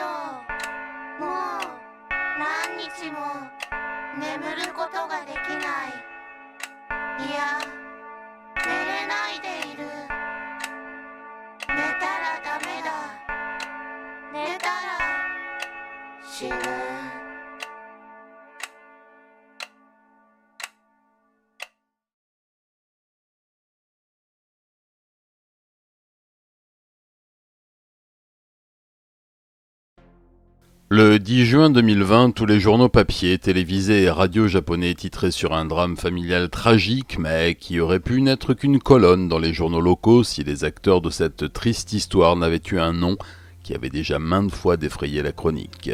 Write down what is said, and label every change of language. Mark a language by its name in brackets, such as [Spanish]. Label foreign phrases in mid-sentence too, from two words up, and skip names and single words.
[Japanese] もう何日も眠ることができない。いや、寝れないでいる。寝たらダメだ。寝たら死ぬ。 [French] Le 10 juin 2020, tous les journaux papier, télévisés et radios japonais titraient sur un drame familial tragique, mais qui aurait pu n'être qu'une colonne dans les journaux locaux si les acteurs de cette triste histoire n'avaient eu un nom qui avait déjà maintes fois défrayé la chronique.